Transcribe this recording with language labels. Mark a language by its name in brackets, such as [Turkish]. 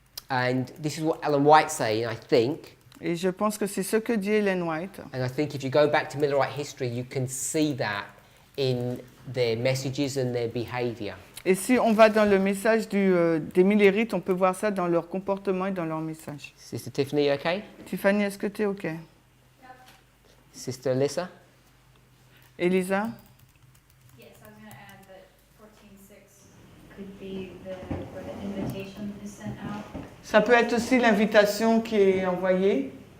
[English] And this is what Ellen White's saying, I think. [French] Et je pense que c'est ce que dit Ellen White. [English] And I think if you go back to Millerite history, you can see that in their messages and their behavior. [French] Et si on va dans le message des millérites, on peut voir ça dans leur comportement et dans leur message. [English] Sister Tiffany, okay? [French] Tiffany, est-ce que tu es OK? [English] Sister Alyssa? Elisa? Yes, I was going to add that 14:6 could be where the invitation [French] Ça peut être aussi l'invitation qui est envoyée.